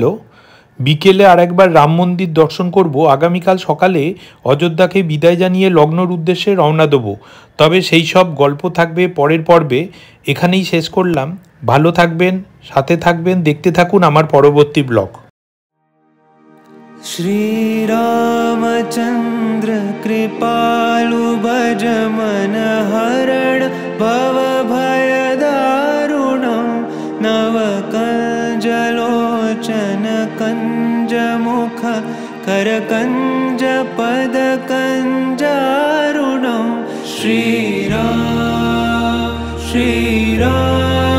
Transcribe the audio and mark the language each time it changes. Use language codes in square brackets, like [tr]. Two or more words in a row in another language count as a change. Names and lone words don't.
[bn] বিকেলে আরেকবার রাম মন্দির দর্শন করব। আগামীকাল সকালে অযোধ্যাকে বিদায় জানিয়ে লগ্নর উদ্দেশ্যে রওনা দেবো। তবে সেই সব গল্প থাকবে পরের পর্বে। এখানেই শেষ করলাম। ভালো থাকবেন, সাথে থাকবেন, দেখতে থাকুন আমার পরবর্তী ব্লগ। [awa] श्रीरामचन्द्र कृपालु भज मन हरण भव भय दारुणं नव कंजलोचन कंज मुख कर कंज पद कंजारुणं श्रीराम श्रीराम।